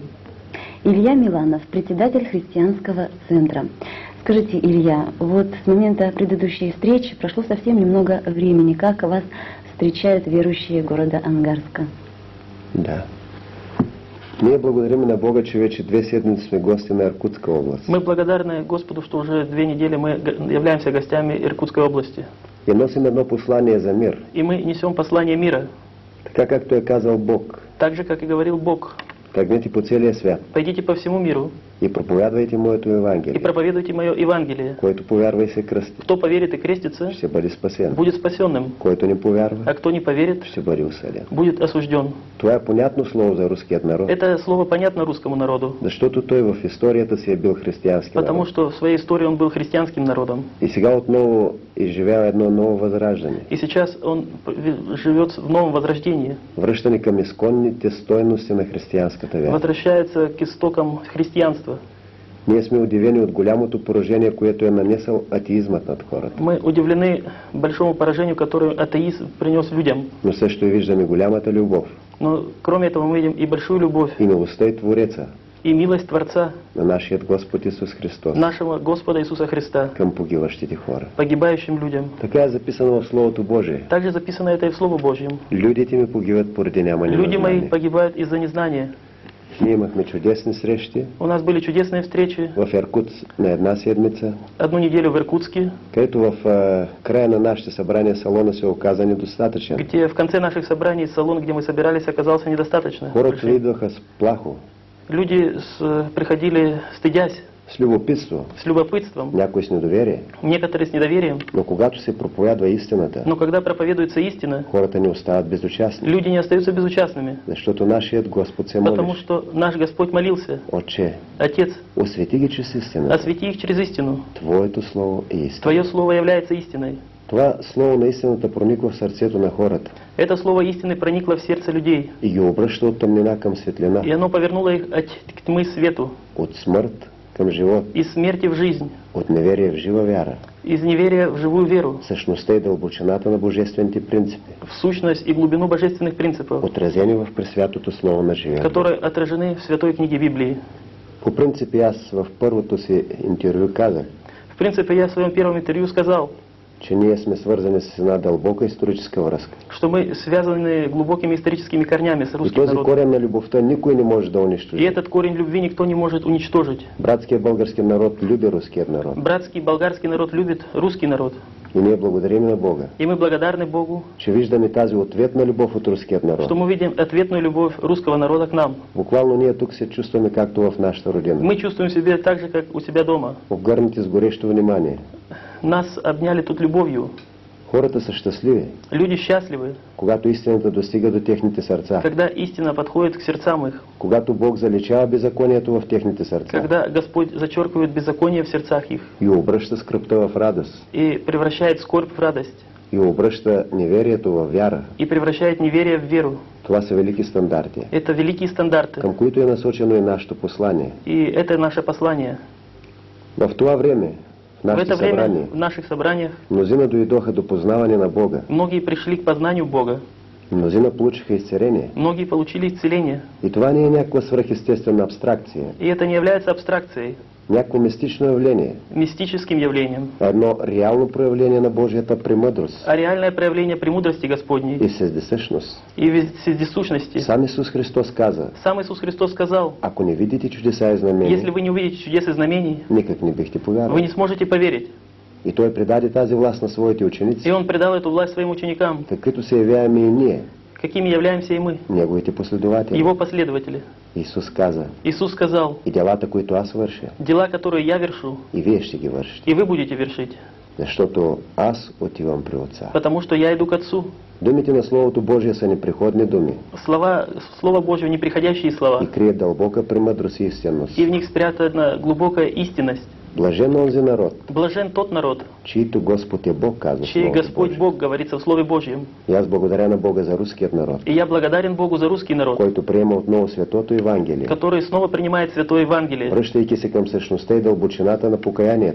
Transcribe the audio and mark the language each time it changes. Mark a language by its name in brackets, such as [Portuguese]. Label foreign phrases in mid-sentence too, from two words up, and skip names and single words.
[Russian] Илья Миланов, председатель христианского центра. Скажите, Илья, вот с момента предыдущей встречи прошло совсем немного времени. Как вас встречают верующие города Ангарска? [Bulgarian] Да. Ние благодарим на Бога, че вече 2 седмици сме гости на Иркутска област. [Russian] Мы благодарны Господу, что уже 2 недели мы являемся гостями Иркутской области. [Bulgarian] И носим едно послание за мир. [Russian] И мы несем послание мира. [Bulgarian] Така както е казал Бог. [Russian] Так же, как и говорил Бог. [Bulgarian] Тръгнете по целия свят. [Russian] Пойдите по всему миру. [Bulgarian] И проповядвайте моето Евангелие. [Russian] И проповедуйте мое Евангелие. [Bulgarian] Който повярва и се кръсти. [Russian] Кто поверит и крестится, [Bulgarian] ще бъде спасен. [Russian] будет спасенным. [Bulgarian] Който не повярва, [Russian] А кто не поверит, [Bulgarian] ще бъде осъден. [Russian] будет осужден. [Bulgarian] Това е понятно слово за руският народ. [Russian] Это слово понятно русскому народу. [Bulgarian] Защото той в историята си е бил християнски [Russian] Потому [Bulgarian] народ. [Russian] что в своей истории он был христианским народом. [Bulgarian] И сега отново изживява едно ново възраждане. [Russian] И сейчас он живет в новом возрождении. [Bulgarian] Връщане към изконните стойности на християнската вяра. [Russian] Возвращается к истокам христианства. [Bulgarian] Ние сме удивени от голямото поражение, което е нанесъл атеизмът над хората. [Russian] Мы удивлены большому поражению, которое атеизм принес людям. [Bulgarian] Но също и виждаме голямата любов. [Russian] Но кроме этого мы видим и большую любовь, [Bulgarian] И милостта и Твореца [Russian] и милость Творца, [Bulgarian] на нашият Господ Исус Христос [Russian] нашего Господа Иисуса Христа, [Bulgarian] към погиващите хора. [Russian] погибающим людям. [Bulgarian] Така е записано в Словото Божие. [Russian] Также записано это и в Слово Божьем. [Bulgarian] Людите ми погиват поради нямане на [Russian] Люди мои [Bulgarian] знание. [Russian] погибают из-за незнания. [Bulgarian] Ние имахме чудесни срещи [Russian] У нас были чудесные встречи. [Bulgarian] в Иркутск на една седмица, [Russian] Одну неделю в Иркутске, [Bulgarian] където в края на нашите събрания салона се оказа недостатъчен. [Russian] где в конце наших собраний салон, где мы собирались, оказался недостаточно. [Bulgarian] Хората идваха с плахо, [Russian] Люди приходили стыдясь, [Bulgarian] с любопитство, [Russian] с любопытством, [Bulgarian] някои с недоверие. [Russian] некоторые с недоверием. [Bulgarian] Но когато се проповядва истината, [Russian] Но когда проповедуется истина, [Bulgarian] хората не остават безучастни. [Russian] люди не остаются безучастными. [Bulgarian] Защото нашият Господ се [Russian] Потому [Bulgarian] молиш: [Russian] что наш Господь молился: [Bulgarian] Отче, [Russian] Отец, [Bulgarian] освети ги чрез истината. [Russian] освети их через истину. [Bulgarian] Твоето слово е истина. [Russian] Твое Слово является истиной. [Bulgarian] Това слово на истината прониква в сърцето на хората [Russian] Это Слово истины проникло в сердце людей, [Bulgarian] и ги обръща от тъмнина към светлина, [Russian] и оно повернуло их от тьмы к свету, [Bulgarian] от смърт към живот, [Russian] из смерти в жизнь, [Bulgarian] от неверие в жива вяра, [Russian] из неверия в живую веру, [Bulgarian] същността и дълбочината на божествените принципи, [Russian] в сущность и глубину божественных принципов, [Bulgarian] отразени в пресвятото слово на живия Бог. [Russian] которые отражены в Святой книге Библии. [Bulgarian] По принцип аз в първото си интервю казах, [Russian] В принципе, я в своем первом интервью сказал, [Bulgarian] че ние сме свързани с една дълбока историческа връзка. [Russian] что мы связаны глубокими историческими корнями с [Bulgarian] И [Russian] русским [Bulgarian] този [Russian] народом. [Bulgarian] корен на любовта никой не може да [Russian] И [Bulgarian] унищожи. [Russian] этот корень любви никто не может уничтожить. [Bulgarian] Братският български народ люби руският народ. [Russian] Братский болгарский народ любит русский народ. [Bulgarian] И ние благодарим на Бога, [Russian] И мы благодарны Богу, [Bulgarian] че виждаме тази ответна любов от руският народ. [Russian] что мы видим ответную любовь русского народа к нам. [Bulgarian] Буквално ние тук се чувстваме както в нашата родина. [Russian] Мы чувствуем себя так же, как у себя дома. [Bulgarian] Обгърнати с горещо внимание. [Russian] Нас обняли тут любовью. [Bulgarian] Хората са щастливи, [Russian] Люди счастливы, [Bulgarian] когато истината достига до техните сърца. [Russian] когда истина подходит к сердцам их, [Bulgarian] Когато Бог заличава беззаконието в техните сърца [Russian] когда Господь зачеркивает беззаконие в сердцах их [Bulgarian] и обръща скръпта в радост, [Russian] и превращает скорбь в радость, [Bulgarian] и обръща неверието в вяра. [Russian] и превращает неверие в веру. [Bulgarian] Това са велики стандарти, [Russian] Это великие стандарты, [Bulgarian] към които е насочено и нашето послание. [Russian] и это наше послание. [Bulgarian] В това време, в [Russian] В [Bulgarian] нашите [Russian] это время [Bulgarian] събрания, [Russian] в наших собраниях [Bulgarian] мнозина дойдоха до познаване на Бога, [Russian] многие пришли к познанию Бога, [Bulgarian] мнозина получиха изцеление. [Russian] многие получили исцеление. [Bulgarian] И това не е някаква свръхестествена абстракция. [Russian] И это не является абстракцией. [Bulgarian] Някакво мистично явление. [Russian] мистическим явлением, [Bulgarian] Едно реално проявление на Божията премъдрост [Russian] а реальное проявление премудрости Господней [Bulgarian] и всездесъщност. [Russian] и вездесущности. [Bulgarian] Сам Исус Христос каза, [Russian] Сам Иисус Христос сказал, [Bulgarian] ако не видите чудеса и [Russian] если [Bulgarian] знамения, [Russian] вы не увидите чудес и знамений, [Bulgarian] никак не бихте [Russian] вы [Bulgarian] повярвали. [Russian] не сможете поверить. [Bulgarian] И Той предаде тази власт на своите ученици, [Russian] И Он предал эту власть своим ученикам, [Bulgarian] каквито се явяваме и ние, [Russian] какими являемся и мы, [Bulgarian] Неговите последователи. [Russian] Его последователи. [Bulgarian] Исус каза, [Russian] Иисус сказал, [Bulgarian] и делата, които аз върша, [Russian] дела, которые я вершу, [Bulgarian] и вие ще ги вършите. [Russian] и вы будете вершить, [Bulgarian] Защото аз отивам при Отца. [Russian] потому что я иду к Отцу. [Bulgarian] Думите на Словото Божие са непреходни думи [Russian] Слово Божье, неприходящие [Bulgarian] и [Russian] слова, [Bulgarian] крият дълбока премъдрост и истинност. [Russian] и в них спрятана глубокая истинность. [Bulgarian] Блажен онзи народ, [Russian] Блажен тот народ, [Bulgarian] чието Господ е Бог, казва [Russian] чей [Bulgarian] Словото [Russian] Господь [Bulgarian] Божие. [Russian] Бог говорится в Слове Божьем. [Bulgarian] И аз благодаря на Бога за руският народ, [Russian] И я благодарен Богу за русский народ, [Bulgarian] който приема отново Светото Евангелие, [Russian] который снова принимает Святое Евангелие, [Bulgarian] връщайки се към същността и дълбочината на покаянието.